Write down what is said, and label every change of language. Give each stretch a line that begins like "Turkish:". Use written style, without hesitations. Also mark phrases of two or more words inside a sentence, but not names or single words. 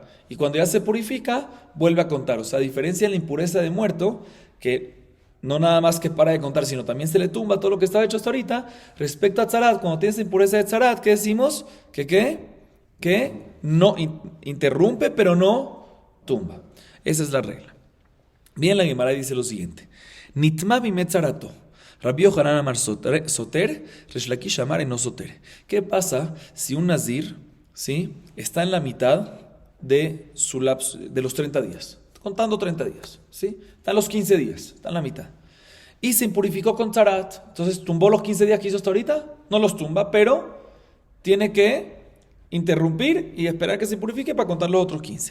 Spanish: Y cuando ya se purifica, vuelve a contar. O sea, a diferencia de la impureza de muerto, que no nada más que para de contar, sino también se le tumba todo lo que estaba hecho hasta ahorita. Respecto a tzarat, cuando tienes impureza de tzarat, ¿qué decimos? Que no interrumpe, pero no tumba. Esa es la regla. Bien, la Gemara dice lo siguiente:
Hebrew: נטמא בימי צרעתו. Rabbi Yohanan אמר סותר, Resh Lakish אמר אינו סותר.
Spanish: ¿Qué pasa si un nazir, ¿sí?, está en la mitad de su lapso, de los 30 días? Contando 30 días, ¿sí? Está en los 15 días, está en la mitad. Y se impurificó con tzarat. Entonces, ¿tumbó los 15 días que hizo hasta ahorita? No los tumba, pero tiene que interrumpir y esperar que se purifique para contar los otros 15.